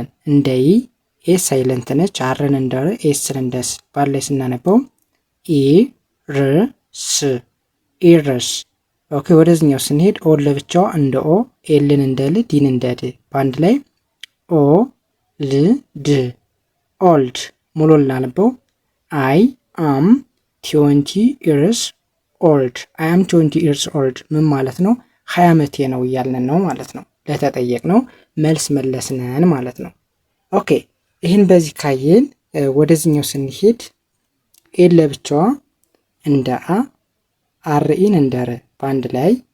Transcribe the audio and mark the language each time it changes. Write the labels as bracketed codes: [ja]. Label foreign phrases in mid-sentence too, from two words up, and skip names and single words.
[am] እንደ ይ፣ ኤስ ሳይለንት ነች፣ አርን እንደ ር፣ ኤስን እንደ ስ፣ ባላይ ስናነበው ኢ ር ስ ኢርስ። ኦኬ፣ ወደዚህኛው ስንሄድ ኦን ለብቻዋ እንደ ኦ፣ ኤልን እንደ ል፣ ዲን እንደ ድ፣ በአንድ ላይ ኦ ል ድ ኦልድ። ሙሉ ልናነበው [en] I am 20 years old። I am 20 years old [am] ምን ማለት ነው? 20 ዓመቴ ነው እያልን ነው ማለት ነው። ለተጠየቅነው መልስ መለስነን ማለት ነው። ኦኬ፣ ይህን በዚህ ካየን ወደዚህኛው ስንሄድ ኤል ለብቻዋ እንደ አ፣ አርኢን እንደ ር፣ በአንድ ላይ